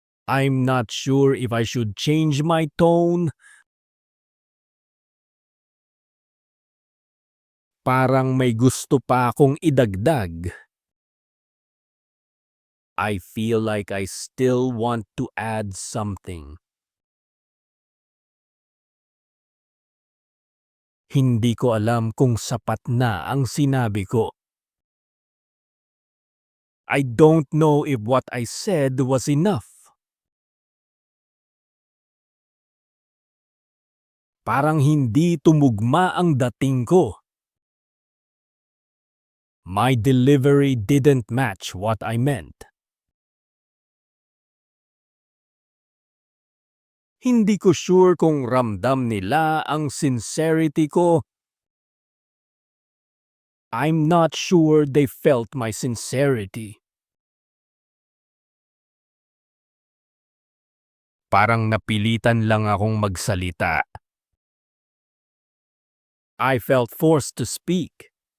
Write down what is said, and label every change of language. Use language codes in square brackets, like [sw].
[en] I'm not sure if I should change my tone. [tl] Parang may gusto pa akong idagdag. [en] I feel like I still want to add something. [tl] Hindi ko alam kung sapat na ang sinabi ko. [en] I don't know if what I said was enough. [tl] Parang hindi tumugma ang dating ko. [en] My delivery didn't match what I meant. [tl] Hindi ko sure kung ramdam nila ang sincerity ko. [en] I'm not sure they felt my sincerity. [tl] Parang napilitan lang akong magsalita. [en] I felt forced to speak.